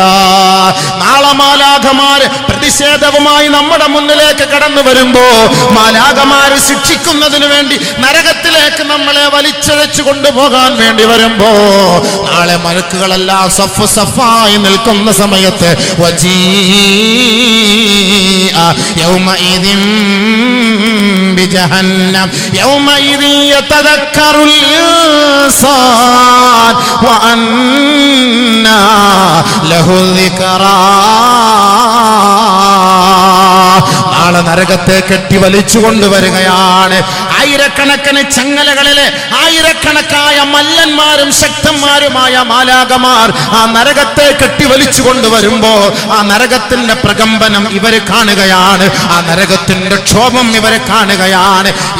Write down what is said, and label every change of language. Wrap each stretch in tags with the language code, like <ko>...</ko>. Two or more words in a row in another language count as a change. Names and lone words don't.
<ml>നാളെ മാലാഖമാര് പ്രതിഷേധവുമായി നമ്മുടെ മുന്നിലേക്ക് കടന്നു വരുമ്പോ, മാലാഖമാര് ശിക്ഷിക്കുന്നതിന് വേണ്ടി നരകത്തിലേക്ക് നമ്മളെ വലിച്ചഴച്ചു കൊണ്ടുപോകാൻ വേണ്ടി വരുമ്പോ, നാളെ മലക്കുകളെല്ലാം സഫ് സഫായി നിൽക്കുന്ന സമയത്ത്</ml> <ar>يومئذ بجهنم يومئذ يتذكر الإنسان وأنى له الذكرى.</ar> <ml>നാളെ നരകത്തെ കെട്ടി വലിച്ചു കൊണ്ടുവരികയാണ്. ആയിരക്കണക്കിന് ചങ്ങലകളിലെ ആയിരക്കണക്കായ മല്ലന്മാരും ശക്തന്മാരുമായ മാലാഖമാർ ആ നരകത്തെ കെട്ടി വലിച്ചു കൊണ്ടുവരുമ്പോ ആ നരകത്തിന്റെ പ്രകമ്പനം ഇവര് കാണുകയാണ്, ആ നരകത്തിന്റെ ക്ഷോഭം ഇവരെ കാണുകയാണ്.</ml>